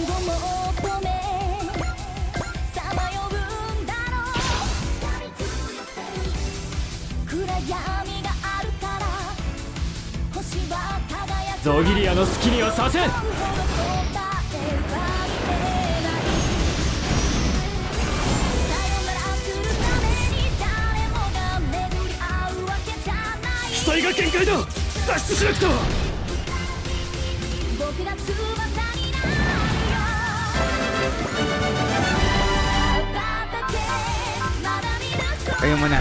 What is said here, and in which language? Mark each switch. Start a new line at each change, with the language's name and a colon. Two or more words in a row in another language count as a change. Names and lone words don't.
Japanese: Zogiria の好きにはさせん 機体が限界だ脱出しなくと
Filipino: Kayo muna.